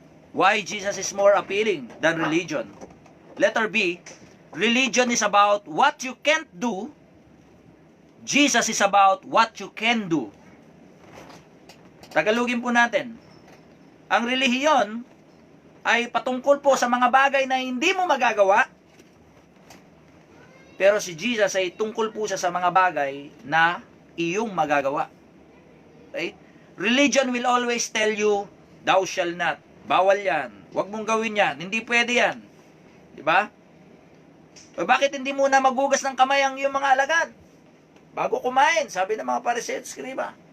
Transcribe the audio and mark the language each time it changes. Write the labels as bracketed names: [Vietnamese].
[English] Why Jesus is more appealing than religion? Letter B, religion is about what you can't do. Jesus is about what you can do. [Filipino] Tagalogin po natin. Ang relihiyon ay patungkol po sa mga bagay na hindi mo magagawa. Pero si Jesus ay tungkol po siya sa mga bagay na iyong magagawa. Okay? [English] Religion will always tell you, thou shall not. [Filipino] Bawal yan. Huwag mong gawin yan. Hindi pwede yan. Diba? O bakit hindi muna magugas ng kamay ang iyong mga alagad? Bago kumain, sabi ng mga Pariseo at Skriba.